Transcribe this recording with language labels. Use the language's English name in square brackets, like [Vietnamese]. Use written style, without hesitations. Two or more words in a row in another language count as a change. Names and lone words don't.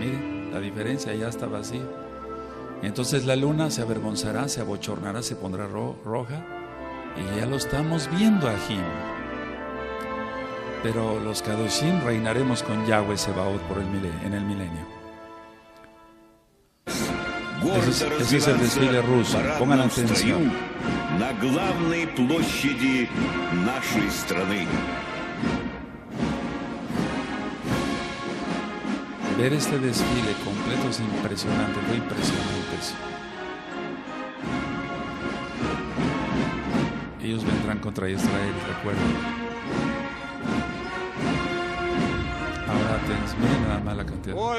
[Spanish] Miren, la diferencia, ya está vacío. Entonces la luna se avergonzará, se abochornará, se pondrá roja, y ya lo estamos viendo, Ajim. Pero los Kadoshim reinaremos con Yahweh Sebaot en el milenio. Ese es el desfile ruso. Pongan atención. [Russian] На главной площади нашей страны. [Spanish] Ver este desfile completo es impresionante, fue impresionante eso. Ellos vendrán contra Israel, recuerden. Ahora atención, miren nada más la cantidad.